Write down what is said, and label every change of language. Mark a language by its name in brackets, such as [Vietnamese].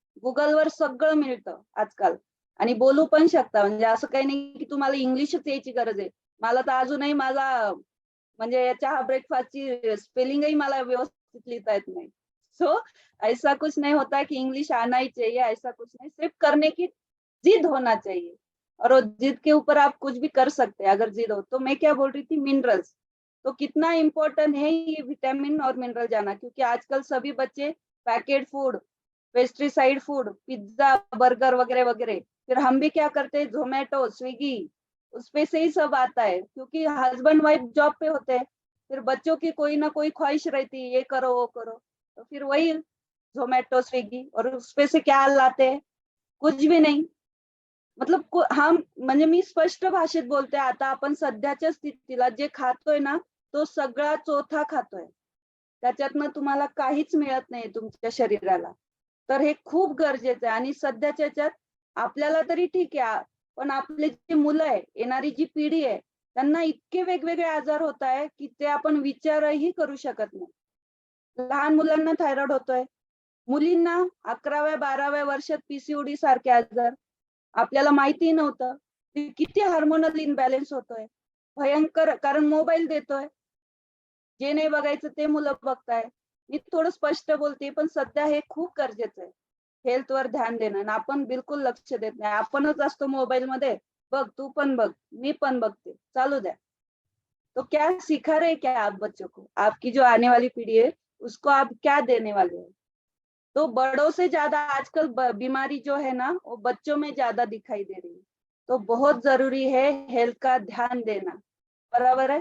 [Marathi] गुगलवर सगळं मिळतं आजकाल आणि बोलू पण शकता। म्हणजे असं काही नाही की तुम्हाला इंग्लिशच यायची गरज आहे। मला तर अजूनही माझा म्हणजे चहा ब्रेकफास्टची स्पेलिंगही मला व्यवस्थित लिहिता येत नाही। [Hindi] सो ऐसा कुछ नहीं होता कि इंग्लिश आना ही चाहिए, ऐसा कुछ नहीं, सिर्फ करने की जिद होना चाहिए। और वो जिद के ऊपर आप कुछ भी कर सकते हैं अगर जिद हो। तो मैं क्या बोल रही थी, मिनरल्स तो कितना इम्पोर्टेंट है ये विटामिन और मिनरल जाना। क्योंकि आजकल सभी बच्चे packet food, pesticide food, pizza burger वगैरह वगैरह, फिर हम भी क्या करते हैं जोमेटो स्विगी उस पे से ही सब आता है। क्योंकि हस्बैंड वाइफ जॉब पे होते हैं, फिर बच्चों की कोई ना कोई ख्वाहिश रहती है ये करो वो करो, तो फिर वही जोमेटो स्विगी, और उस पे से क्या लाते हैं? कुछ भी नहीं। [Marathi] मतलब हम म्हणजे मी स्पष्ट भाषेत बोलते, आता आपण सध्याच्या स्थितीला जे खातोय ना तो सगळा चोथा खातोय, त्याच्यातनं तुम्हाला काहीच मिळत नाही तुमच्या शरीराला। तर हे खूप गरजेचं आहे। आणि सध्याच्या ह्याच्यात आपल्याला तरी ठीक आहे, पण आपले जे मुलं आहे, येणारी जी पिढी आहे, त्यांना इतके वेगवेगळे आजार होत आहे की ते आपण विचारही करू शकत नाही. लहान मुलांना थायरॉइड होतोय, मुलींना 11व्या-12व्या वर्षात पीसीओडी सारखे आजार. आपल्याला माहिती नव्हतं की किती हार्मोनल इनबॅलन्स होतोय. भयंकर, कारण मोबाईल देतोय, जे नाही बघायचं ते मुलं बघताय. मी थोडं स्पष्ट बोलते, पण सध्या हे खूप गरजेचं आहे. हेल्थवर ध्यान देणं, आणि आपण बिलकुल लक्ष देत नाही. आपणच असतो मोबाईल मध्ये, बघ तू पण बघ, मी पण बघते, चालू द्या. [Hindi] तो क्या सिखा रहे क्या आप बच्चों को? आपकी जो आने वाली पीढ़ी है उसको आप क्या देने वाले हो? तो बड़ों से ज्यादा आजकल बीमारी जो है ना वो बच्चों में ज्यादा दिखाई दे रही है। तो बहुत जरूरी है हेल्थ का ध्यान देना, बराबर है।